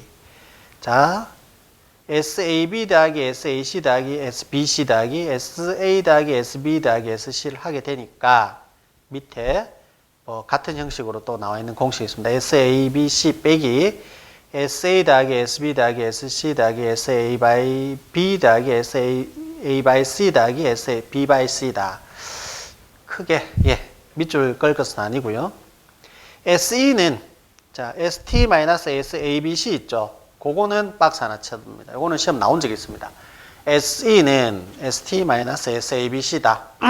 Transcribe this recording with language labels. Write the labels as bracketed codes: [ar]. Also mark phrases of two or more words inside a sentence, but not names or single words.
[ko] 자, SAB 더하기 SAC 더하기 SBC 더하기 SA 더하기 SB 더하기 SC를 하게 되니까 밑에 같은 형식으로 또 나와 있는 공식이 있습니다. SABC 빼기 SA 더하기 SB 더하기 SC 더하기 [en] SA by B [ko] 더하기 [en] SA by C [ko] 더하기 [en] SA B by C [ko] 다. 크게 밑줄 끌 것은 아니고요. SE는 자 ST-SABC 있죠. 그거는 박스 하나 쳐둡니다. 이거는 시험 나온 적이 있습니다. SE는 ST-SABC다.